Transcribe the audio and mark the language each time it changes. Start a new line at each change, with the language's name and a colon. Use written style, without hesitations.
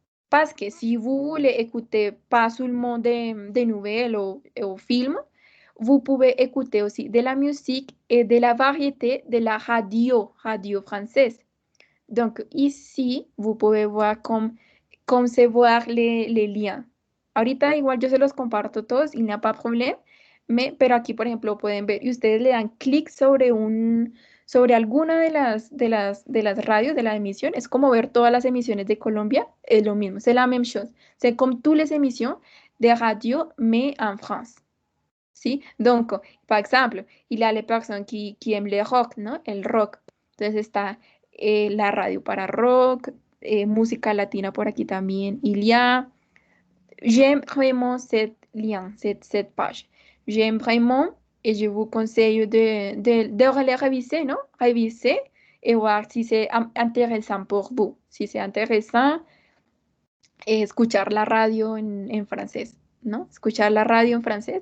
French: Parce que si vous voulez écouter pas seulement des nouvelles ou films, vous pouvez écouter aussi de la musique et de la variété de la radio française. Donc ici, vous pouvez voir cómo se voir les liens.
Spanish: Ahorita igual yo se los comparto todos y no hay problema, pero aquí, por ejemplo, pueden ver y ustedes le dan clic sobre alguna de las radios de la emisión. Es como ver todas las emisiones de Colombia, es lo mismo,
French: c'est la même chose. C'est comme toutes les émissions de radio, mais en France. ¿Sí? Donc, par exemple, il y a les personnes qui aiment le rock, ¿no?
Spanish: El rock. Entonces está la radio para rock, música latina por aquí también.
French: Il y a, j'aime vraiment cette lien, cette page. J'aime vraiment et je vous conseille de les réviser, ¿no? Réviser et voir si c'est intéressant pour vous. Si c'est intéressant,
Spanish: escuchar la radio en francés, ¿no? Escuchar la radio en francés.